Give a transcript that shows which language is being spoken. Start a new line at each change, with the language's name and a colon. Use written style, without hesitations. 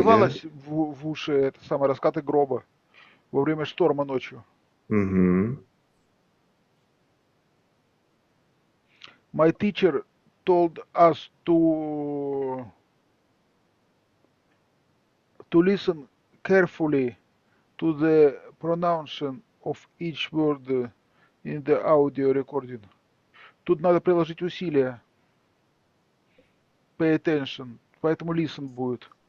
Russian: вливалось в уши это самое раскаты грома во время шторма ночью.
English: My teacher told us to listen carefully to the pronunciation of each word in the audio recording.
Russian: Тут надо приложить усилия.
English: Pay attention.
Russian: Поэтому listen будет.